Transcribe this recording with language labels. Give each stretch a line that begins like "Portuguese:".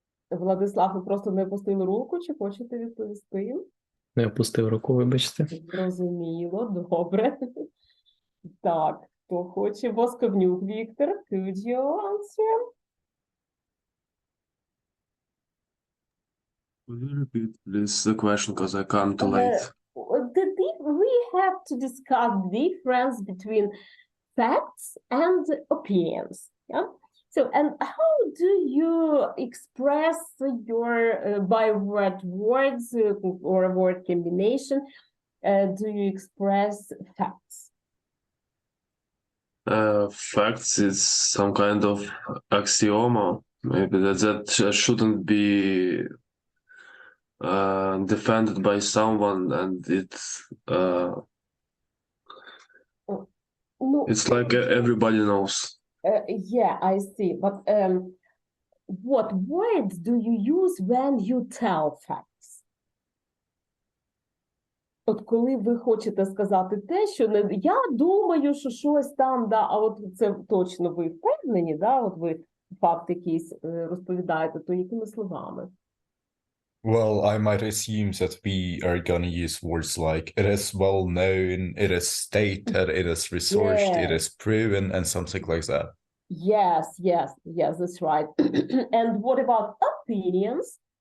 Ukrainian: Владислав, ви просто не опустили руку, чи хочете відповісти? Не опустив руку, вибачте. Зрозуміло, добре. Так, хто хоче?
English: Восковнюк Віктор, could you answer? Will you repeat please the question because I come too late? We have to discuss the difference between facts and opinions. Yeah. So, and how do you express your by what words or word combination do you express facts? Facts is some kind of axioma. Maybe that shouldn't be defended by someone, and it's it's like everybody knows. Yeah, I see. But what words do you use when you tell facts?
Ukrainian: От коли ви хочете сказати те, що не я думаю, що щось там, да, а от це точно ви впевнені, да, от ви факт якийсь розповідаєте, то якими словами?
English: Well, I might assume that we are gonna use words like it is well known, it is stated, it is researched, it is proven, and something like that. Yes, that's right. And what about opinions?